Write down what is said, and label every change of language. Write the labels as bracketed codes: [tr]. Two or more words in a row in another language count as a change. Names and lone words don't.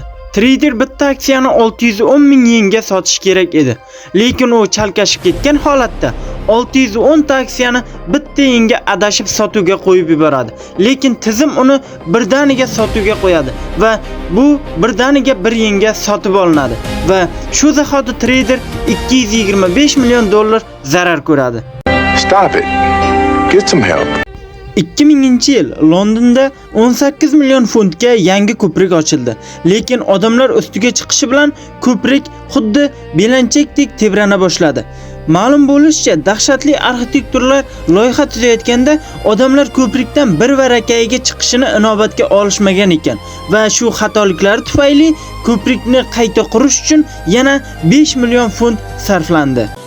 [uz] Trader bitta aksiyani 610 ming yenga sotish kerak edi, lekin u chalkashib ketgan holatda 610 ta aksiyani bitta yenga adashib sotuvga qo'yib yuboradi. Lekin tizim uni birdaniga sotuvga qo'yadi va bu birdaniga 1 yenga sotib olinadi va shu zahoti trader 225 million dollar zarar ko'radi. [en] Stop it. Get some help. [uz] 2000-yil Londonda 18 million funtga yangi ko'prik ochildi, lekin odamlar ustiga chiqishi bilan ko'prik xuddi belanchakdek tebrana boshladi. Ma'lum bo'lishicha, dahshatli arxitektorlar loyiha tuzayotganda odamlar ko'prikdan bir varakayiga chiqishini inobatga olishmagan ekan va shu xatoliklar tufayli ko'prikni qayta qurish uchun yana 5 million funt sarflandi.